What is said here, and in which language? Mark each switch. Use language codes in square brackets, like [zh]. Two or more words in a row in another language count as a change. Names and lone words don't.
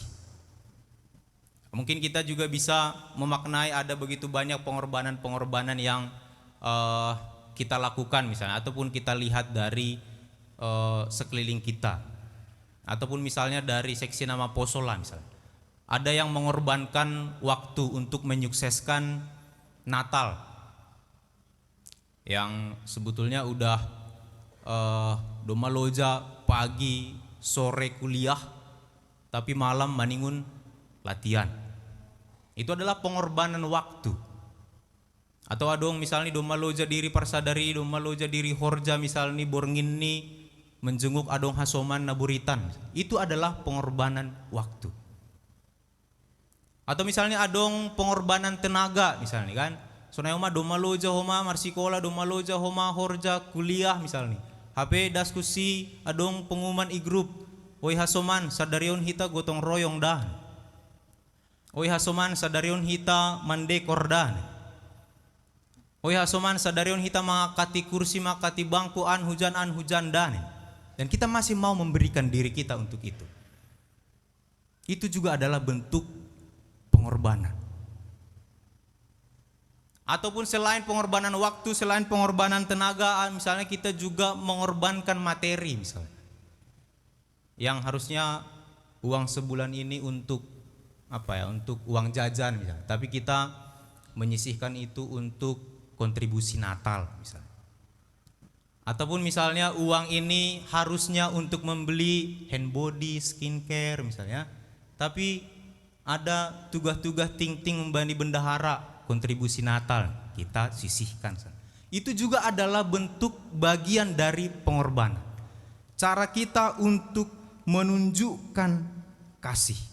[id] Mungkin kita juga bisa memaknai ada begitu banyak pengorbanan-pengorbanan yang kita lakukan misalnya, ataupun kita lihat dari sekeliling kita, ataupun misalnya dari seksi nama Posola misalnya. Ada yang mengorbankan waktu untuk menyukseskan Natal, yang sebetulnya udah [bts] doma loja [id] pagi sore kuliah, tapi malam [bts] maningun latihan. [id] Itu adalah pengorbanan waktu. [bts] Atau adong misalnya doma loja diri parsadari, doma loja diri horja misalnya borngin ni [id] menjenguk adong [bts] hasoman naburitan. [id] Itu adalah pengorbanan waktu. Atau misalnya adong pengorbanan tenaga misalnya kan. [bts] Sonayoma doma loja homa marsikola, doma loja homa horja kuliah misalnya. [id] HP diskusi adong pengumuman i-group. [bts] Oi hasoman sadarion hita gotong royong dah. Oi hasoman sadarion hita mande kordan. Oi hasoman sadarion hita mangakati kursi makati bangku [id] an hujan dan. Dan kita masih mau memberikan diri kita untuk itu. Itu juga adalah bentuk pengorbanan. Ataupun selain pengorbanan waktu, selain pengorbanan tenaga, misalnya kita juga mengorbankan materi misalnya. Yang harusnya uang sebulan ini untuk untuk uang jajan misalnya, tapi kita menyisihkan itu untuk kontribusi Natal misalnya. Ataupun misalnya uang ini harusnya untuk membeli hand body, skincare misalnya, tapi ada tugas-tugas ting-ting membani bendahara, kontribusi Natal, kita sisihkan. Itu juga adalah bentuk bagian dari pengorbanan. Cara kita untuk menunjukkan kasih.